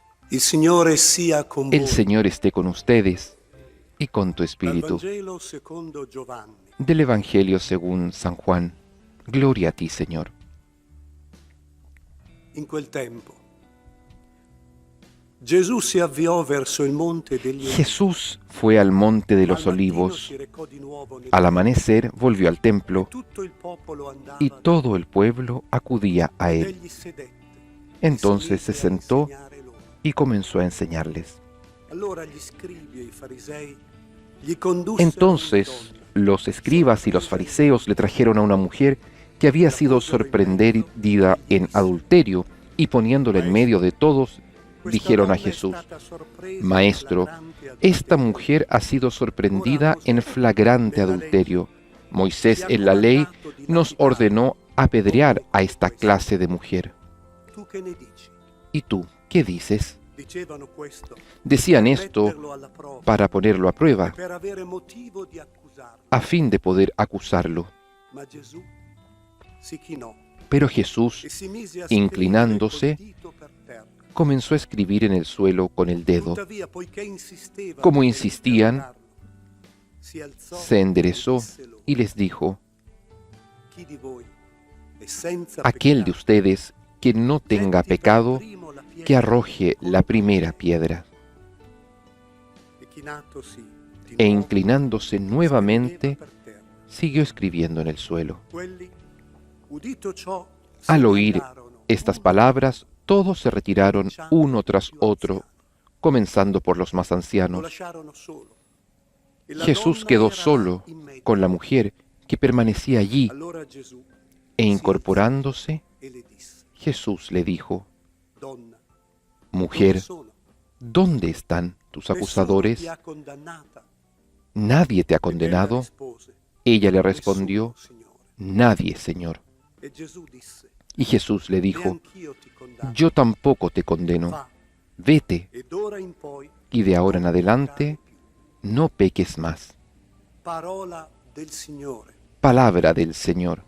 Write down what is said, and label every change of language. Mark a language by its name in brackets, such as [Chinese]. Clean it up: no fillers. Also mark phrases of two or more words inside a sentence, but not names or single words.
[Italian] Il Signore sia con voi. [Spanish] El Señor esté con ustedes y con tu espíritu. [Italian] Dal Vangelo secondo Giovanni. [Spanish] Del Evangelio según San Juan. Gloria a ti, Señor. [Italian] In quel tempo, Gesù si avviò verso il monte degli Olivi. [Spanish] Jesús fue al monte de los olivos. Al amanecer volvió al templo [Italian] Tutto il popolo andava [Spanish] y todo el pueblo acudía a él. [Italian] egli sedette. [Spanish] Entonces se [Italian] mise a [Spanish] sentó [Italian] insegnare loro. [Spanish] y comenzó a enseñarles. [Italian] Allora gli scribi e i farisei gli condussero [Spanish] Entonces [Italian] una donna, [Spanish] los escribas y los fariseos le trajeron a una mujer que había sido sorprendida en adulterio y poniéndola en medio de todos, dijeron a Jesús: Maestro, esta mujer ha sido sorprendida en flagrante adulterio. Moisés en la ley nos ordenó apedrear a esta clase de mujer. [Italian] Tu che ne dici? [Spanish] ¿Y tú qué dices? [Italian] Dicevano questo [Spanish] Decían [Italian] per [Spanish] esto [Italian] metterlo alla prova, [Spanish] para ponerlo a prueba, [Italian] per avere motivo di accusarlo. [Spanish] a fin de poder acusarlo. [Italian] Ma Gesù si chinò [Spanish] Pero Jesús, [Italian] e si mise a [Spanish] inclinándose, [Italian] scrivere col dito per terra. [Spanish] comenzó a escribir en el suelo con el dedo. [Italian] Tuttavia, poiché insisteva [Spanish] Como [Italian] per [Spanish] insistían, [Italian] interrogarlo, si alzò [Spanish] se enderezó [Italian] e disse loro: [Spanish] y les dijo: [Italian] Chi di voi è senza [Spanish] Aquel de [Italian] peccato, [Spanish] ustedes que no tenga [Italian] getti per [Spanish] pecado, [Italian] primo la pietra [Spanish] que arroje la [Italian] contro [Spanish] primera [Italian] di [Spanish] piedra. [Italian] E chinatosi di [Spanish] E [Italian] nuovo, [Spanish] inclinándose nuevamente, [Italian] scriveva per terra. [Spanish] siguió escribiendo en el suelo. [Italian] Quelli, udito ciò, [Spanish] Al [Italian] se [Spanish] oír [Italian] ne andarono [Spanish] estas [Italian] uno [Spanish] palabras, todos se retiraron uno tras otro, comenzando por los más [Italian] lo [Spanish] ancianos. [Italian] lasciarono solo. E la [Spanish] Jesús [Italian] donna [Spanish] quedó [Italian] era [Spanish] solo [Italian] in mezzo. [Spanish] con la mujer que permanecía allí, [Italian] Allora Gesù [Spanish] e incorporándose, [Italian] e le disse: [Spanish] Jesús le dijo: [Italian] Donna, [Spanish] Mujer, [Italian] dove sono? [Spanish] ¿dónde están tus [Italian] Nessuno [Spanish] acusadores? [Italian] ti ha condannata. [Spanish] ¿Nadie te ha [Italian] Ella [Spanish] condenado? [Italian] rispose: [Spanish] Ella le respondió: [Italian] Nessuno, Signore. [Spanish] Nadie, Señor. [Italian] E Gesù disse: [Spanish] Y Jesús le dijo: [Italian] Neanch'io ti condanno. [Spanish] Yo tampoco te condeno. [Italian] Va, [Spanish] Vete, [Italian] e d'ora in poi [Spanish] y de ahora en [Italian] non [Spanish] adelante [Italian] peccare più. [Spanish] no peques más. [Italian] Parola del Signore. [Spanish] Palabra del Señor.